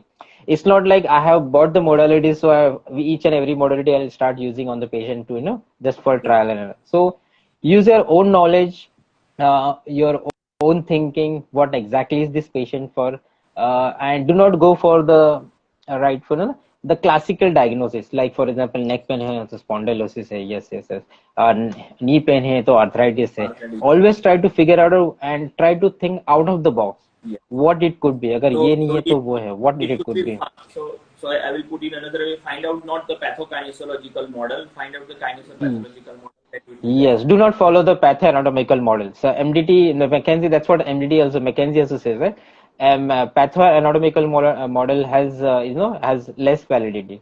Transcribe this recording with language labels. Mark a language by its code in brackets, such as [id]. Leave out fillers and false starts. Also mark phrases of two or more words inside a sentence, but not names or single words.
[en] It's not like I have bought the modality, so each and every modality I'll start using on the patient to, just for Yeah. trial and error. So use your own knowledge, your own thinking, what exactly is this patient for, and do not go for the right for the classical diagnosis. Like for example, neck pain [hi] है तो [en] spondylosis hai, yes, yes, yes. Knee pain [hi] है तो [en] arthritis hai. Already. Always try to figure out and try to think out of the box. Yeah. What it could be. [hi] अगर ये नहीं [en] So [hi] है तो वो है. [en] What it it could could be be. so I will put in another way. Find out not the pathokinesiological model. Find out the Hmm. kinesiopathological model. That will be better. Yes, do not follow the patho-anatomical model. So MDT, in the McKenzie, that's what MDT also, McKenzie also says, right? Patho-anatomical model has, has less validity.